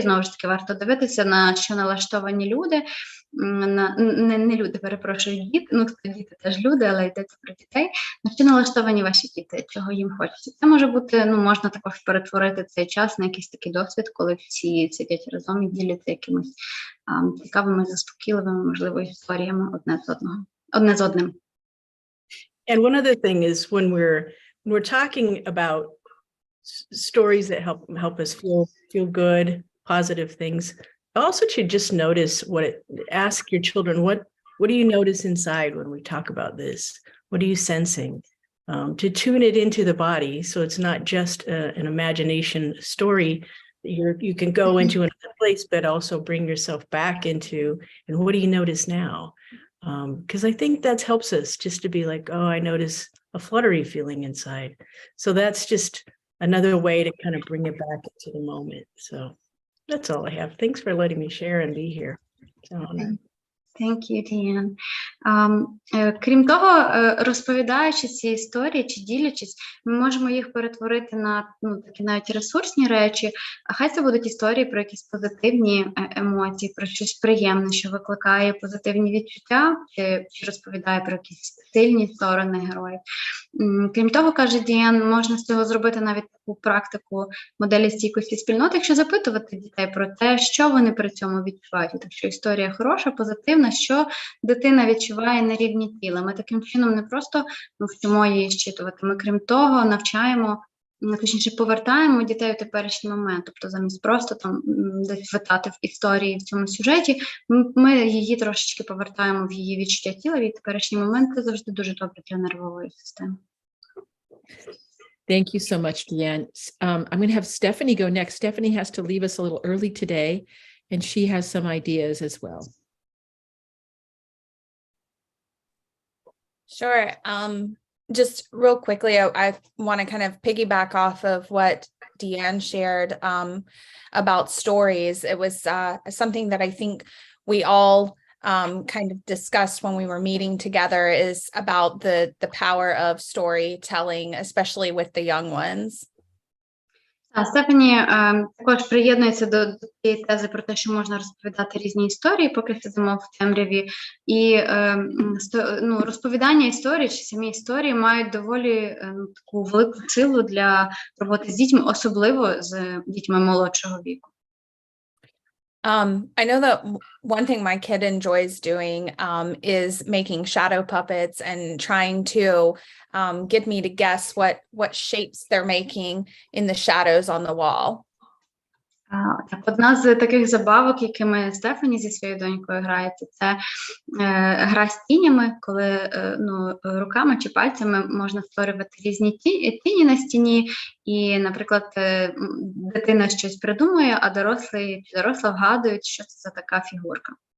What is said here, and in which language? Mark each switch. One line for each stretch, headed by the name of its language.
Ukrainian: Знову ж таки, варто дивитися, на що налаштовані люди, не люди, перепрошую, діти, ну, діти теж люди, але йдеться про дітей, на що налаштовані ваші діти, чого їм хочеться. Це може бути, ну, можна також перетворити цей час на якийсь такий досвід, коли всі сидять разом і діляться якимись цікавими, заспокійливими, можливо, історіями одне з одним.
English: And one other thing is when we're talking about stories that help us feel good, positive things, also to just notice ask your children, what do you notice inside when we talk about this? What are you sensing? To tune it into the body, so it's not just an imagination story that you can go into another place, but also bring yourself back into, and what do you notice now? Because I think that helps us just to be like, oh, I notice a fluttery feeling inside. So that's just another way to kind of bring it back into the moment. So that's all I have. Thanks for letting me share and be here. It's an honor. Thank you, Diane.
Ukrainian: Крім того, розповідаючи ці історії чи ділячись, ми можемо їх перетворити на такі навіть ресурсні речі, а хай це будуть історії про якісь позитивні емоції, про щось приємне, що викликає позитивні відчуття, чи розповідає про якісь сильні сторони героїв. Крім того, каже Діан, можна з цього зробити навіть таку практику моделі стійкості спільноти, якщо запитувати дітей про те, що вони при цьому відчувають. Якщо історія хороша, позитивна, що дитина відчуває на рівні тіла. Ми таким чином не просто вчимо її щитувати, ми крім того навчаємо, точніше повертаємо дітей у теперішній момент. Тобто замість просто там десь витати в історії в цьому сюжеті, ми її трошечки повертаємо в її відчуття тіла, і теперішній момент це завжди дуже добре для нервової системи.
English: Thank you so much, Deanne. I'm going to have Stephanie go next. Stephanie has to leave us a little early today, and she has some ideas as well. Sure. Just real quickly, I want to kind of piggyback off of what Deanne shared about stories. It was something that I think we all kind of discussed when we were meeting together, is about the power of storytelling, especially with the young ones.
Ukrainian: Стефані також приєднується до цієї тези про те, що можна розповідати різні історії, поки сидимо в темряві. І розповідання історій чи самі історії мають доволі таку велику силу для роботи з дітьми, особливо з дітьми молодшого віку.
English: I know that one thing my kid enjoys doing is making shadow puppets and trying to get me to guess what shapes they're making in the shadows on the wall.
Ukrainian: Так, одна з таких забавок, якими Стефані зі своєю донькою грається, це гра з тінями, коли руками чи пальцями можна створювати різні тіні на стіні, і, наприклад, дитина щось придумує, а дорослий чи доросла вгадують, що це за така фігурка.